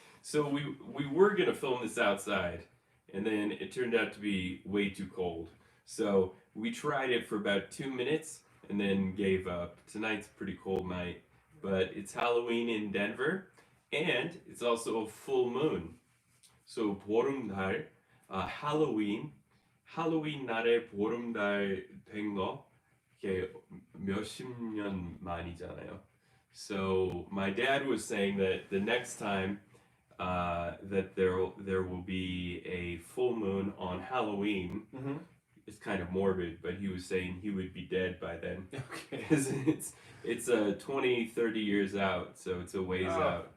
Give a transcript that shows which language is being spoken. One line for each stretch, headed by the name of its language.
English: So we were gonna film this outside, and then it turned out to be way too cold. So we tried it for about 2 minutes and then gave up. Tonight's a pretty cold night, but it's Halloween in Denver, and it's also a full moon.
Korean: So 보름달, 할로윈 날에 보름달 된 거 이게 몇십 년 만이잖아요.
English: So my dad was saying that the next time that there will be a full moon on Halloween. Mm-hmm. It's kind of morbid, but he was saying he would be dead by then. Okay. Because it's 20, 30 years out, so it's a ways out.